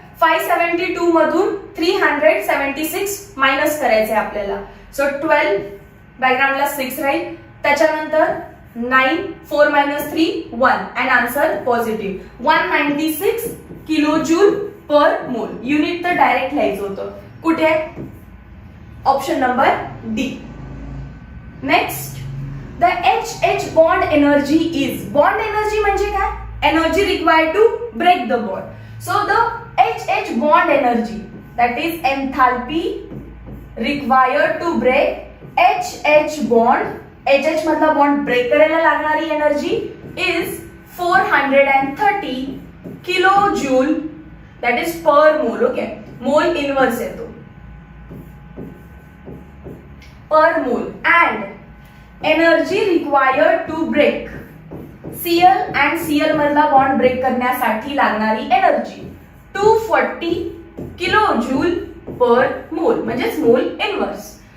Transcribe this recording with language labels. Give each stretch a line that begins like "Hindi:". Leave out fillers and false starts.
Marathi: 572 मधून 376 मायनस करायचे आपल्याला. सो 12 बॅकग्राऊंडला 6 राहील. त्याच्यानंतर 9, 4 - 3, 1 अँड आन्सर पॉझिटिव्ह 196 किलोजूल पर मोल. युनिट तर डायरेक्ट लिहायचं होतं. कुठे? Option number D.
English: Next, the HH bond energy is.
Marathi: Bond energy म्हणजे काय?
English: Energy required to break the bond. So the HH bond energy, that is enthalpy required to break HH bond.
Marathi: HH मधला bond break करायला लागणारी energy is 430 kilojoule,
English: that is per mole.
Marathi: Okay, mole inverse येतो पर मोल.
English: and energy required to break
Marathi: Cl and Cl मधला bond break करण्यासाठी लागणारी energy 240 kilojoule पर मोल म्हणजेच मोल इनवर्स.